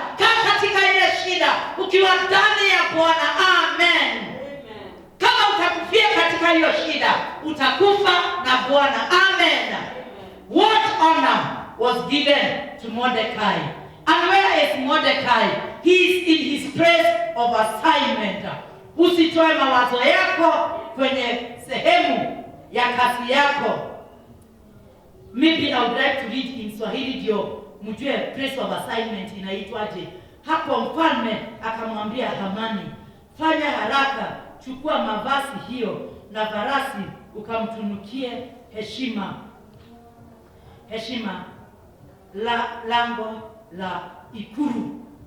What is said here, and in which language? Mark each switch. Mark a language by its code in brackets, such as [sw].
[sw] Kaa katika ile shida ukiwa ndani ya Bwana. Amen. Kama utakufia katika hiyo shida, utakufa na Bwana. Amen. [en] What honor was given to Mordecai? And where is Mordecai? He is in his place of assignment. [sw] Usitoe mawazo yako kwenye sehemu ya kazi yako. [en] Maybe I would like to read in Swahili [sw] ndio mjue [en] place of assignment [sw] inaitwaje. Hapo mfalme akamwambia Hamani, fanya haraka, chukua mavazi hiyo na farasi ukamtunukie heshima lango la ikulu.